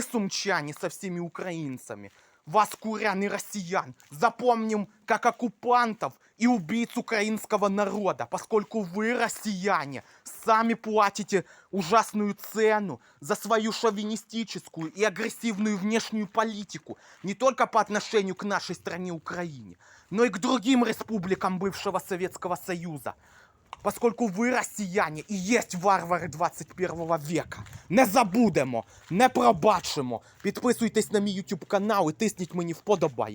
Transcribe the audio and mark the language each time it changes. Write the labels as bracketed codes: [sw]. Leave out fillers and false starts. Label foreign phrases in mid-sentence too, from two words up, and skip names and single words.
[ru] сумчане, со всеми украинцами, вас, курян и россиян, запомним как оккупантов и убийц украинского народа, поскольку вы, россияне, сами платите ужасную цену за свою шовинистическую и агрессивную внешнюю политику не только по отношению к нашей стране Украине, но и к другим республикам бывшего Советского Союза. [uk] Поскольку ви, росіяни, і єсть варвари 21 века. Не забудемо, не пробачимо. Підписуйтесь на мій YouTube канал і тисніть мені вподобайки.